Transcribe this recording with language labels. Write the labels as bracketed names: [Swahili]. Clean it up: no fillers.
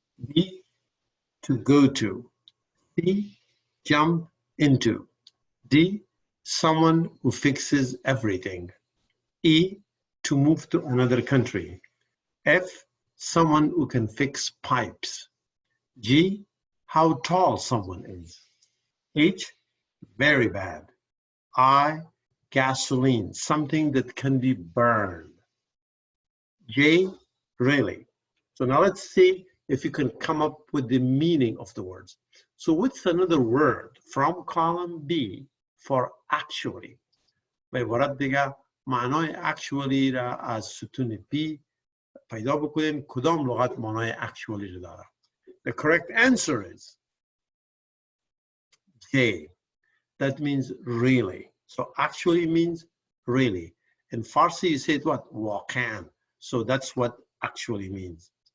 [English] B, to go to; C, jump into; D, someone who fixes everything; E, to move to another country; F, someone who can fix pipes; G, how tall someone is; H, very bad; I, gasoline, something that can be burned; J, really. So now let's see if you can come up with the meaning of the words. So what's another word from column B for actually? [Persian] به عبارت دیگه معنای actually را از ستون B پیدا بکنین. کدام لغت معنای actually را داره؟ [English] The correct answer is J. That means really. So actually means really. In Farsi, you say it what? Wakan. So that's what actually means.